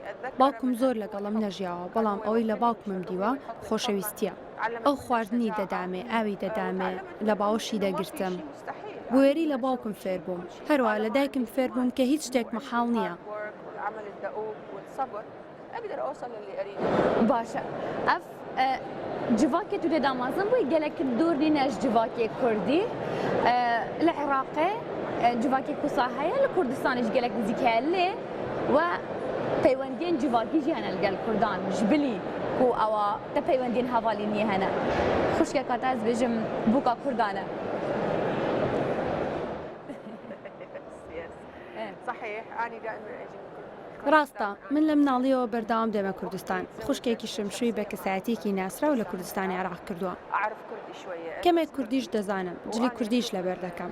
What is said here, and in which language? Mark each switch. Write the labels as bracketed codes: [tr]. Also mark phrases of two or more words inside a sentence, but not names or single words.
[ckb] باوکم زۆر لەگەڵم نەژیاوە بەڵام ئەوەی لە باوکمم دیوە خۆشەویستیە. ئەو خواردنی دەدامێ ئاوی دەدامێ لە باوەشی دەگرتم. بوێری لە باوکم فێر بووم. هەروە لە دایکم فێر بووم کە هیچ شتێک مەحاڵ نییە. [ku] باشە ئەف civakê tu dê damezin bûyî gelek dûr nîne ji civakê Kurdî li Iraqê civakê Kusa heye li Kurdistanê ji gelek nizîk heye lê we peywendiyên civakî jî hene li gel Kurdan ji bilî ku ewa te peywendiyên hevalî niye hene. Xuşkeka te ez bêjim bûka Kurdan e. [ckb] ڕاستە من لە مناڵیەوە بەردەوام دێمە کوردستان. خوشکێکی شمشووی بە کەسایەتێکی ناسرا و لە کوردستانی عێراق کردووە. کەمێک کوردیش دەزانم جلی کوردیش لەبەر دەکەم.